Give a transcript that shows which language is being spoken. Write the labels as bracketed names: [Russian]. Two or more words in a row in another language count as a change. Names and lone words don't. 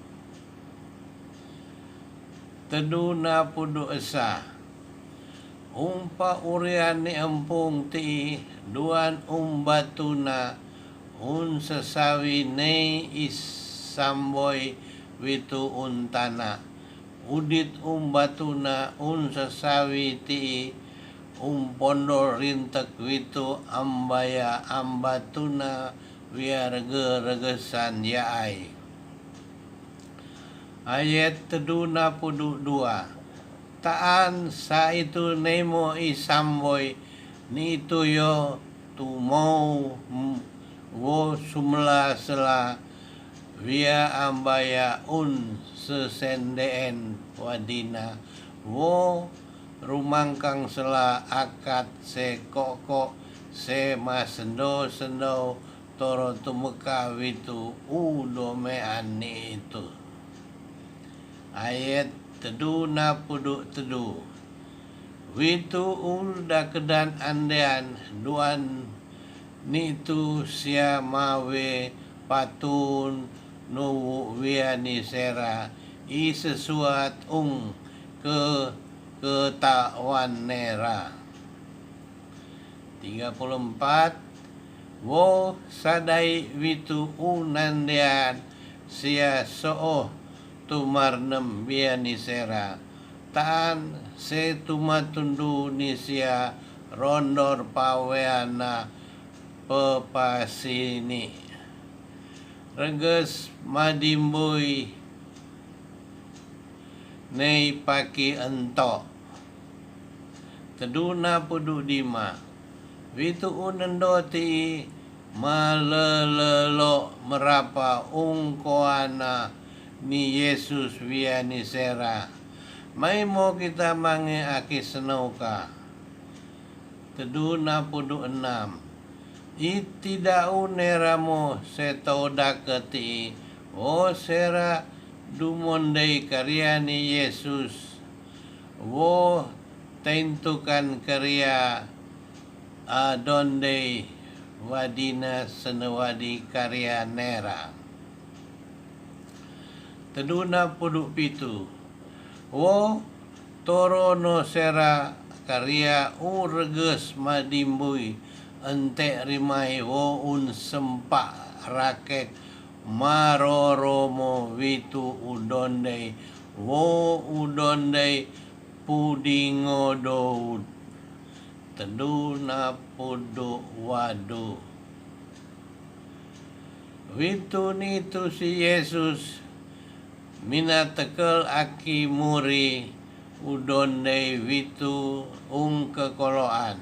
[Ratahan] Teduna pudu esa umpa uriani empung ti duan batuna sesawi nei isamboy witu untana udit batuna sesawi ti pondor rintek witu ambaya ambatuna wiarga regesan yaai. Ayat teduna pudu dua. Taan sa itu nemo isamboy ni itu yo tu mau wo sumla sela via ambaya sesendeen wadina wo rumangkang sela akad se koko se masendo sendo toro tumeka witu domean ni itu. Ayat teduna pudu tedu. Witu ulda kedan andean duan nitu sia mawe patun nuwu wiani sera i sesuat ketawan nera. 34. Wo sadai witu nandean sia tumarnem biani sera taan se tumatundu nisia rondor paweana pepasini reges madimbui nei paki ento. Teduna pudu dima. Witu unendoti malelelo merapa ungkoana ni Yesus wiani sera. Mai mo kita mange aki senauka. Teduna pudu 6. Itidau neramo setoda keti. Sera dumondei karyani Yesus. Wo tentukan karya adondei wadina senewadi karya nera. Teduna pudu pitu. Wo torono sera karya reges madimbui ente rimai wo sempak raket maroromo witu udondei wo udondei pudingo doud. Teduna pudu wadu. Witu nitu si Yesus mina tekel aki muri udondei witu kekoloan.